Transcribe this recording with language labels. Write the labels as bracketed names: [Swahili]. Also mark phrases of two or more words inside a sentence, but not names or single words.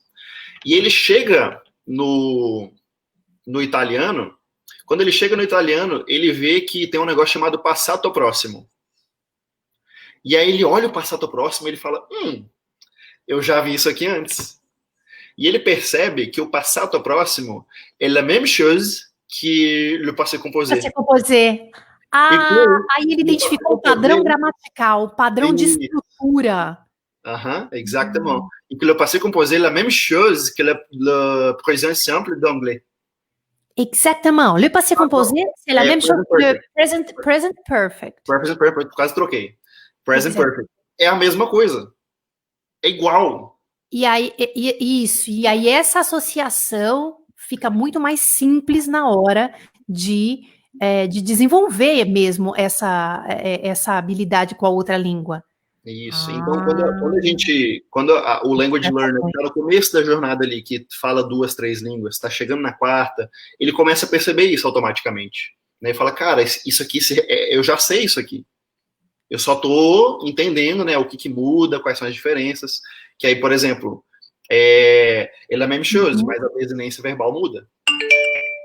[Portuguese] E ele chega no italiano, quando ele chega no italiano, ele vê que tem um negócio chamado [Italian] passato próximo. [Portuguese] E aí ele olha o [Italian] passato próximo [Portuguese] e ele fala, eu já vi isso aqui antes. E ele percebe que o [Italian] passato próximo [Portuguese] é [French] la même chose que le passé composé. Passé composé. [Portuguese] Aí ele identificou o padrão gramatical, o padrão de estrutura. [French] Exactement. [Portuguese] E que [French] le passé composé [Portuguese] é [French] la même chose que le présent simple d'anglais. Exactement. Le passé composé, c'est la même chose que le [English] present perfect. Present perfect, [Portuguese] quase troquei. [English] Present perfect. [Portuguese] É a mesma coisa. É igual. E aí, e aí essa associação fica muito mais simples na hora de desenvolver mesmo essa habilidade com a outra língua. Isso. Então, quando o [English] language learner [Portuguese] está no começo da jornada ali, que fala 2, 3 línguas, está chegando na 4ª, ele começa a perceber isso automaticamente. Né? E fala, cara, isso aqui, eu já sei isso aqui. Eu só estou entendendo, né, o que muda, quais são as diferenças. Que aí, por exemplo, ele é a mesma chose, mas a desinência verbal muda.